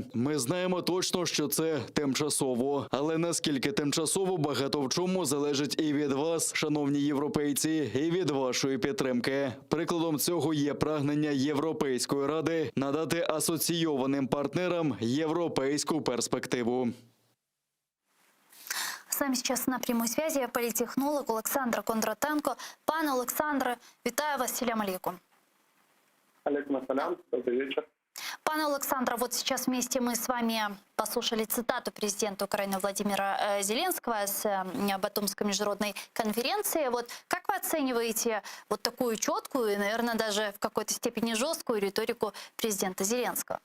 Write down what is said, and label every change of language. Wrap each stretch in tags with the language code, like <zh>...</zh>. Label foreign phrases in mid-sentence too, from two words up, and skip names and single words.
<uk>Ми знаємо точно, що це тимчасово, але наскільки тимчасово, багато в чому залежить і від вас, шановні європейці, і від вашої підтримки. Прикладом цього є прагнення Європейської ради надати асоційованим партнерам європейську перспективу.</uk> <ru>С нами сейчас на прямой связи политтехнолог Олександр Кондратенко.</ru> <uk>Пане Олександре, вітаю вас,</uk> <ar>سلام عليكم. عليكم السلام,</ar> <ru>добрый вечер. Пане Александра, вот сейчас вместе мы с вами послушали цитату президента Украины Владимира Зеленского с Батумской международной конференции. Вот как вы оцениваете вот такую четкую и, наверное, даже в какой-то степени жесткую риторику президента Зеленского?</ru>